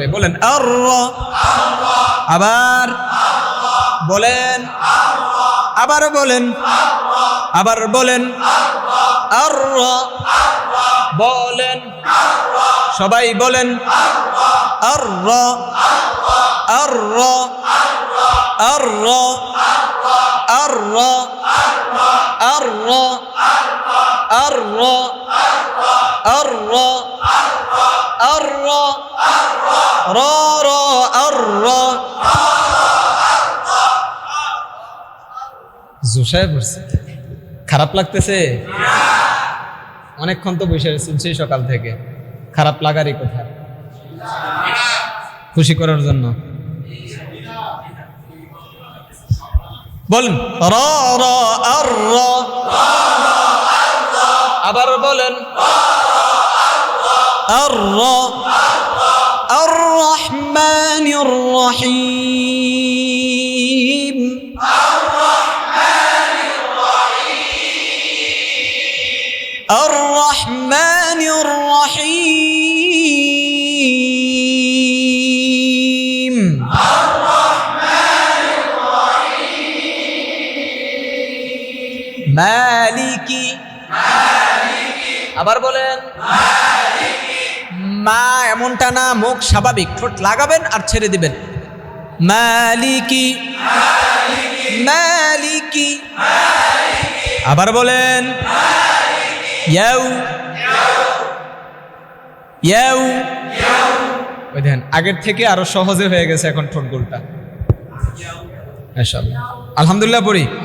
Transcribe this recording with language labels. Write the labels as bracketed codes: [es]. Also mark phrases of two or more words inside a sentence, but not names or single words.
[bn] বলেন আর, আবার বলেন, আবার বলেন, আবার বলেন আর, বলেন সবাই বলেন আর, আর, আর, [ar] الر الر الر الر الر را را الر [bn] জোশায় পড়ছে খারাপ লাগতেছে অনেকক্ষণ তো বসে শুনছি সকাল থেকে খারাপ লাগারই কথা খুশি করার জন্য বলেন রা রা আর রা আবার বলেন আর রা [ar] الرحمن الر রহিম الرحمن الرحيم الرحمن الرحيم مالك [bn] আবার বলেন মা এমনটা না মুখ স্বাভাবিক ঠোঁট লাগাবেন আর ছেড়ে দিবেন [ar] مالكِ مالكِ [bn] আবার বলেন ইয়াউ ইয়াউ ওই দেখেন আগের থেকে আরো সহজে হয়ে গেছে এখন ঠোঁটগুলোটা [ar] ما شاء الله الحمد لله [bn] পড়ি